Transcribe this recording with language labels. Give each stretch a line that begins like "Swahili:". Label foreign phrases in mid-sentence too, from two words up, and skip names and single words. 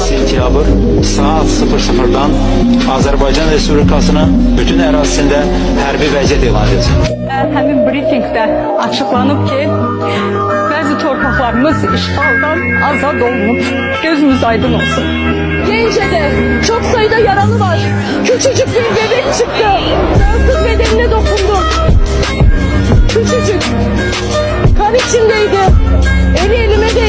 Azerbaijani: Sentyabr saat 00'dan Azərbaycan Respublikasının bütün ərazisində hərbi vəziyyət elan edilsin. Həmin briefingdə açıqlanıb ki, bəzi torpaqlarımız işğaldan azad olunub. Gözümüz aydın olsun.
Turkish: Gence'de çok sayıda yaralı var. Küçücük bir bebek çıktı. Fransız bedenine dokundum. Küçücük. Kan içindeydi. Eli elime